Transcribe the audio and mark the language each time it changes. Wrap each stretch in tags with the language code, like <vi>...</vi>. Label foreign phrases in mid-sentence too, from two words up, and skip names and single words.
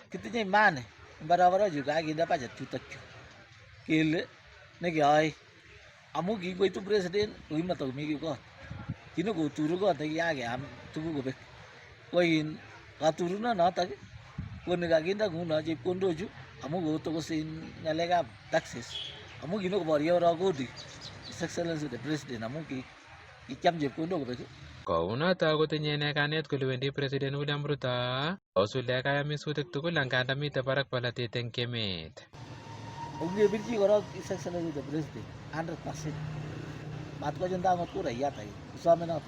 <kln>Kitinye imani barabarochu kakinde budget chutok chu kele nekeyoe amu kingoitu President kokimatakomi kiy kot. Kinokoturu kot nekikakeyam tuguk kobek. Ko in katurunonotok ko nekakinde nguno chepkondochu amu kotokosen ngalekab taxes. Amu kinokoboryo ro kodi</kln> <en>His Excellency the President</en> <kln>amu kikiam chepkondok kobek. Kounoto kotinye ine kanet kole wendi President William Ruto kosuldae kayamisutik tugul anganda mitei barak bolatet eng emet. Ongebirchi korok</kln> <en>His Excellency the President</en> <kln>100%. Matkochunda ngot kurayat ake usome noto.</kln>